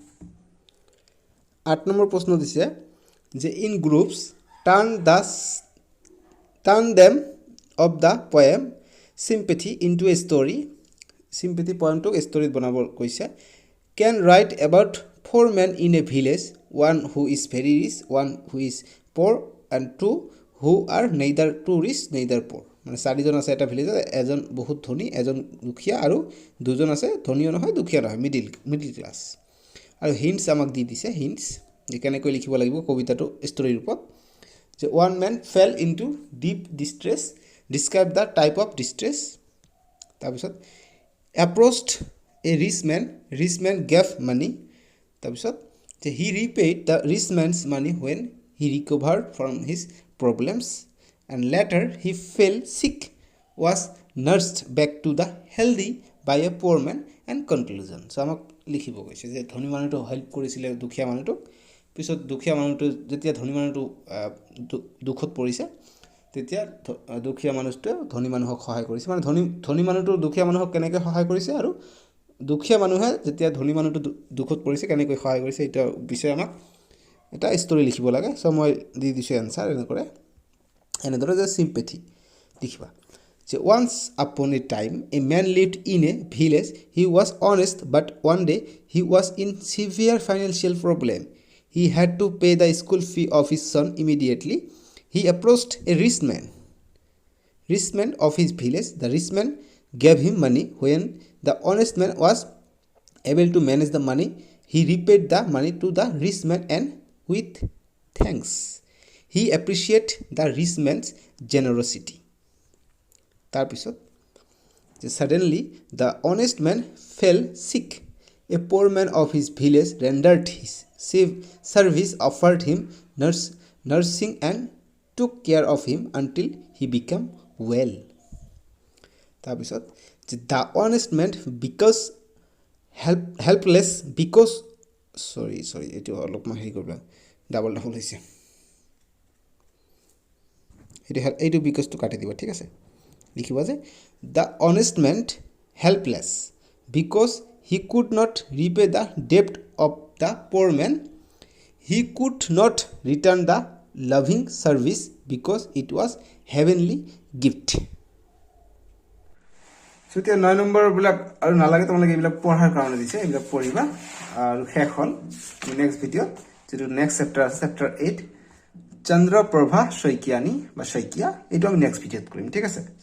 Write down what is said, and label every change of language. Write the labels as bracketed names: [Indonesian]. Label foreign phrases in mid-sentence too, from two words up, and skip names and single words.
[English] 8 [Assamese] নম্বৰ প্ৰশ্ন দিছে যে [English] in groups turn them of the poem sympathy into a story. [Assamese] চিম্পেথি পয়েমটোক ষ্টৰিত বনাব কৈছে। [English] can write about 4 men in a village, one who is very rich, one who is poor, and 2 who are neither too rich neither poor. [Assamese] মানে 4জন আছে এটা ভিলেজত, এজন বহুত ধনী, এজন দুখীয়া, আৰু 2জন আছে ধনীও নহয় দুখীয়া নহয়, [English] middle class. [Assamese] আৰু হিণ্টছ আমাক দি দিছে, হিণ্টছ যে কেনেকৈ লিখিব লাগিব কবিতাটো ষ্টৰীৰ ৰূপত। [English] যে 1 man fell into deep distress, describe the type of distress. তাৰপিছত approached a rich man gave money. [Assamese] তাৰপিছত যে [English] he repaid the rich man's money when he recovered from his problems, and later he fell sick, was nursed back to the healthy by a poor man, and conclusion. [Assamese] চ' আমাক লিখিব কৈছে যে ধনী মানুহটো হেল্প কৰিছিলে দুখীয়া মানুহটোক, পিছত দুখীয়া মানুহটো যেতিয়া ধনী মানুহটো দুখত পৰিছে তেতিয়া দুখীয়া মানুহটোৱে ধনী মানুহক সহায় কৰিছে। মানে ধনী মানুহটো দুখীয়া মানুহক কেনেকৈ সহায় কৰিছে, আৰু দুখীয়া মানুহে যেতিয়া ধনী মানুহটো দুখত পৰিছে কেনেকৈ সহায় কৰিছে, এইটো বিষয়ে আমাক এটা ষ্টৰি লিখিব লাগে। চ' মই দি দিছোঁ এনচাৰ এনেদৰে যে চিম্পেথি লিখিবা যে [English] once upon a time a man lived in a village, he was honest but one day he was in severe financial problem, he had to pay the school fee of his son immediately, he approached a rich man of his village, the rich man gave him money, when the honest man was able to manage the money, he repaid the money to the rich man and with thanks. He appreciated the rich man's generosity. তাৰপিছত suddenly the honest man fell sick. A poor man of his village rendered his service, offered him nursing and took care of him until he became well. [Assamese] তাৰপিছত [English] the honest man because helpless because sorry [Assamese] এইটো অলপমান হেৰি কৰিব ডাবল হৈছে, এইটো বিকজটো কাটি দিব, ঠিক আছে। লিখিবা যে [English] the honest man helpless because he could not repay the debt of the poor man, he could not return the loving service because it was heavenly gift. [Assamese] চ' এতিয়া 9 নম্বৰবিলাক আৰু নালাগে, তোমালোকে এইবিলাক পঢ়াৰ কাৰণে দিছে, এইবিলাক পঢ়িবা আৰু শেষ হ'ল। নেক্সট ভিডিঅ'ত যিটো [English] next chapter [Assamese] আছে, চেপ্টাৰ 8 চন্দ্ৰপ্ৰভা শইকীয়ানী বা শইকীয়া, এইটো আমি নেক্সট ভিডিঅ'ত কৰিম, ঠিক আছে।